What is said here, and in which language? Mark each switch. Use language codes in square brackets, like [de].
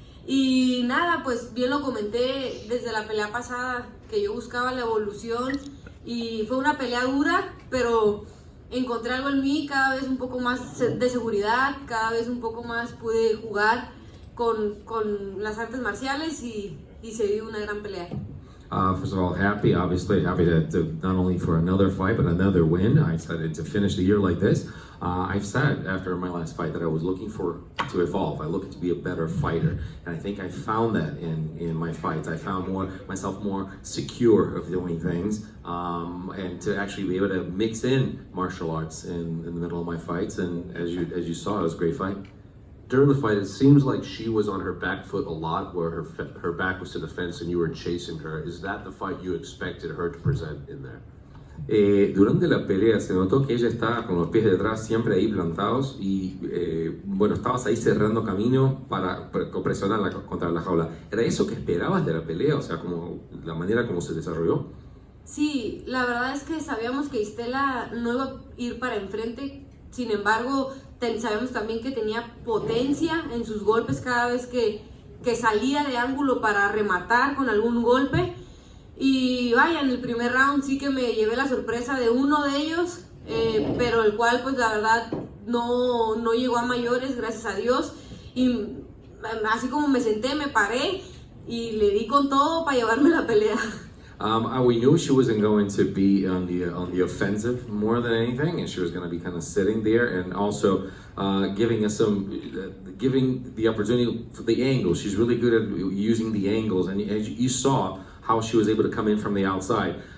[es] Y nada, pues bien lo comenté desde la pelea pasada, que yo buscaba la evolución y fue una pelea dura, pero encontré algo en mí, cada vez un poco más de seguridad, cada vez un poco más pude jugar con las artes marciales y se dio una gran pelea. [en] First of all, obviously happy to not only for another fight, but another win. I decided to finish the year like this. I've said after my last fight that I was looking to evolve. I looked to be a better fighter, and I think I found that in my fights. I found myself more secure of doing things, and to actually be able to mix in martial arts in the middle of my fights. And as you saw, it was a great fight. During the fight, it seems like she was on her back foot a lot, where her back was to the fence and you were chasing her. Is that the fight you expected her to present in there? [es] Durante la pelea se notó que ella estaba con los pies detrás siempre ahí plantados y bueno, estabas ahí cerrando camino para presionarla contra la jaula. ¿Era eso que esperabas de la pelea? O sea, como la manera como se desarrolló. Sí, la verdad es que sabíamos que Istela no iba a ir para enfrente, sin embargo, sabíamos también que tenía potencia en sus golpes cada vez que salía de ángulo para rematar con algún golpe. Y vaya, en el primer round sí que me llevé la sorpresa de uno de ellos, pero el cual pues la verdad no llegó a mayores, gracias a Dios. Y así como me senté, me paré y le di con todo para llevarme la pelea. [en] We knew she wasn't going to be on the offensive more than anything, and she was going to be kind of sitting there and also giving us giving the opportunity for the angles. She's really good at using the angles, and as you saw how she was able to come in from the outside.